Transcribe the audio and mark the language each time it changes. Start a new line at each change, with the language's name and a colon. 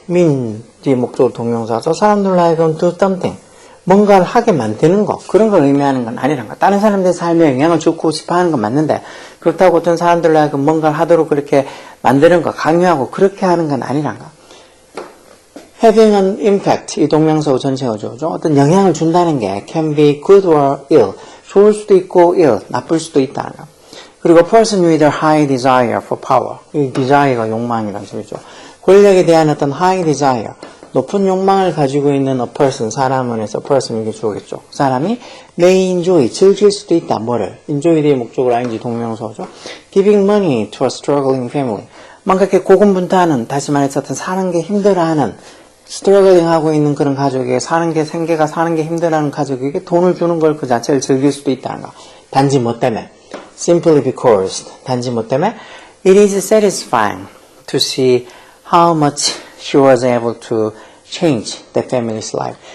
Korean: mean 뒤에 목적으로 동명사서 사람들로 하여금
English: do something.
Korean: 뭔가를 하게 만드는 거. 그런 걸 의미하는 건 아니란가. 다른 사람들의 삶에 영향을 주고 싶어 하는 건 맞는데 그렇다고 어떤 사람들로 하여금 뭔가를 하도록 그렇게 만드는 거, 강요하고 그렇게 하는 건 아니란가.
English: having an impact.
Korean: 이 동명사고 전체어죠. 어떤 영향을 준다는 게
English: can be good or ill.
Korean: 좋을 수도 있고 ill, 나쁠 수도 있다는 거. 그리고
English: person with a high desire for power.
Korean: 이 desire가 욕망이라는 소리죠. 권력에 대한 어떤
English: high desire,
Korean: 높은 욕망을 가지고 있는
English: a person,
Korean: 사람은 해서 person 이게 주어겠죠. 사람이
English: may enjoy,
Korean: 즐길 수도 있다. 뭐를? enjoy 뒤에 목적으로 ing 동명사죠.
English: giving money to a struggling family.
Korean: 뭔가 이렇게 고군분투하는, 다시 말해서 어떤 사는 게 힘들어하는, 스트러글링 하고 있는 그런 가족에게 생계가 사는 게 힘들어하는 가족에게 돈을 주는 걸 그 자체를 즐길 수도 있다는 거. 단지 뭐 때문에?
English: simply because.
Korean: 단지 뭐 때문에?
English: it is satisfying. to see how much she was able to change the family's life.